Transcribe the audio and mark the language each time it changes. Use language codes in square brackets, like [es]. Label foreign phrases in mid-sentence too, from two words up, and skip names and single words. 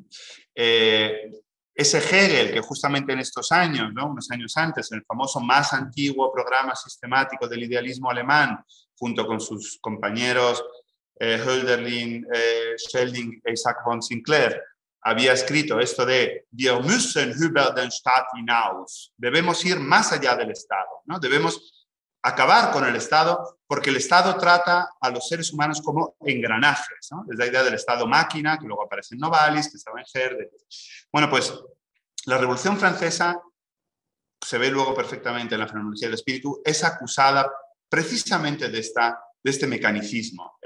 [es] Ese Hegel que justamente en estos años, ¿no? Unos años antes, en el famoso más antiguo programa sistemático del idealismo alemán, junto con sus compañeros Hölderlin, Schelling e Isaac von Sinclair, había escrito esto de [de] Wir müssen über den Staat hinaus. [es] Debemos ir más allá del Estado, ¿no? Debemos acabar con el Estado, porque el Estado trata a los seres humanos como engranajes, ¿no? Es la idea del Estado máquina, que luego aparece en Novalis, que estaba en Herder. Bueno, pues la Revolución Francesa, se ve luego perfectamente en la fenomenología del espíritu, es acusada precisamente de este mecanicismo.